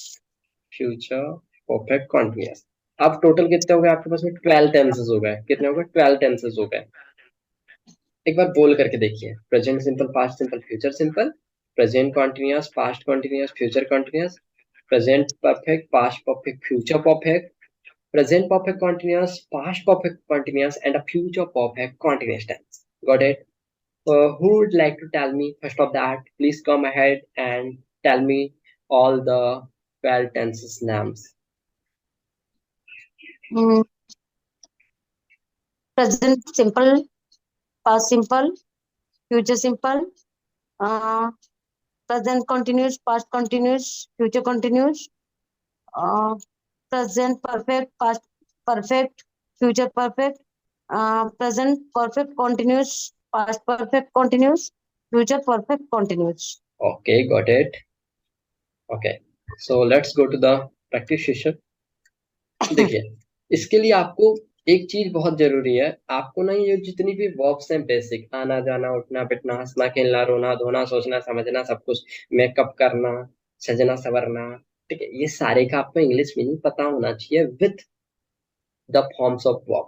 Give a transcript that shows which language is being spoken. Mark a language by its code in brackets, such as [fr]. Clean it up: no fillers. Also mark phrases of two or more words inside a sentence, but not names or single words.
[en] future perfect continuous. [hi] अब टोटल कितने हो गए आपके पास में? 12 टेंसेस हो गए। कितने हो गए? 12 टेंसेस हो गए। एक बार बोल करके देखिए, [en] present simple, past simple, future simple, present continuous, past continuous, future continuous, present perfect, past perfect, future perfect, present perfect continuous, past perfect continuous, and a future perfect continuous tense. Got it? Who would like to tell me first of that? Please come ahead and tell me all the 12 tenses names. present simple, past simple, future simple, present continuous, past continuous, future continuous, present perfect, past perfect, future perfect, present perfect continuous, past perfect continuous, future perfect continuous. Okay, got it. Okay, so let's go to the practice session. [hi] देखिए, इसके लिए आपको एक चीज बहुत जरूरी है। आपको ना ये जितनी भी वर्ब्स हैं बेसिक, आना जाना उठना बैठना हंसना खेलना रोना धोना सोचना समझना सब कुछ, मेकअप करना, सजना संवरना, ठीक है, ये सारे का आपको [en] English meaning [hi] पता होना चाहिए [en] with the forms of verb.